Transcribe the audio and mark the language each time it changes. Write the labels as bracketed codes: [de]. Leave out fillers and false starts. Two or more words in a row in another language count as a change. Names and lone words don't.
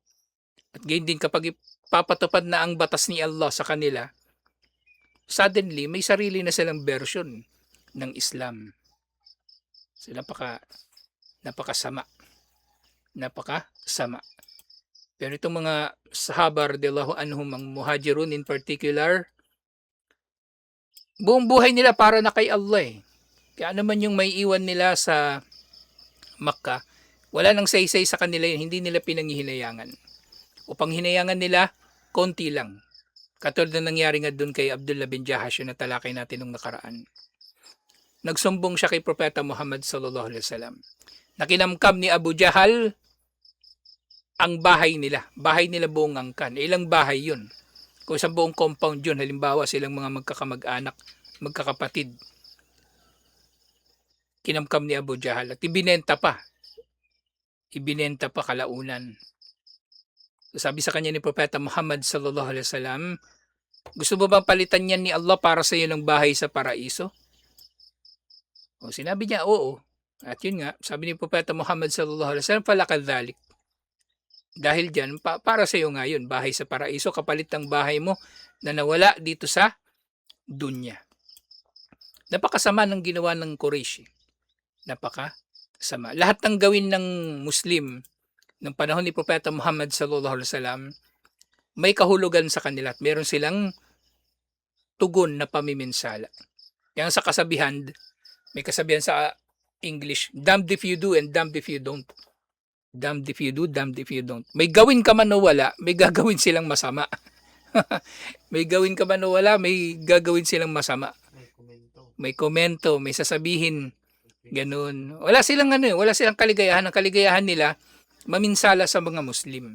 [tl] At gayon din kapag ipapatupad na ang batas ni Allah sa kanila, suddenly may sarili na silang version ng Islam. So napakasama. Napakasama. Pero itong mga sahaba [ar] رضي الله عنهم, [tl] ang muhajirun [en] in particular, [tl] buong buhay nila para na kay Allah, eh. Kaya naman yung may iwan nila sa Makkah, wala nang saysay sa kanila yun, hindi nila pinanghihinayangan. O panghinayangan nila, konti lang. Katulad na nangyari nga doon kay Abdullah bin Jahash, yung natalakay natin nung nakaraan. Nagsumbong siya kay Propeta Muhammad [ar] صلى الله عليه وسلم. [tl] Nakinamkam ni Abu Jahal ang bahay nila. Bahay nila buong angkan. Ilang bahay yun? Kung isang buong compound yun, halimbawa silang mga magkakamag-anak, magkakapatid. Kinamkam ni Abu Jahal at ibinenta pa. Ibinenta pa kalaunan. Sabi sa kanya ni Propeta Muhammad [ar] صلى الله عليه وسلم, [tl] gusto mo bang palitan niyan ni Allah para sa iyo ng bahay sa paraiso? O sinabi niya, oo. At yun nga, sabi ni Propeta Muhammad [ar] صلى الله عليه وسلم, فلك ذلك. [tl] Dahil dyan, para sa iyo nga yun, bahay sa paraiso, kapalit ng bahay mo na nawala dito sa dunya. Napakasama ng ginawa ng Quraysh. Napakasama. Lahat ng gawin ng Muslim ng panahon ni Propeta Muhammad [ar] صلى الله عليه وسلم, [tl] may kahulugan sa kanila at meron silang tugon na pamiminsala. Kaya sa kasabihan, may kasabihan sa English, [en] damned if you do and damned if you don't. Damned if you do, damned if you don't. [tl] May gawin ka man o wala, may gagawin silang masama. May gawin ka man o wala, may gagawin silang masama. May komento, may sasabihin, ganun. Wala silang wala silang kaligayahan. Ang kaligayahan nila, maminsala sa mga Muslim.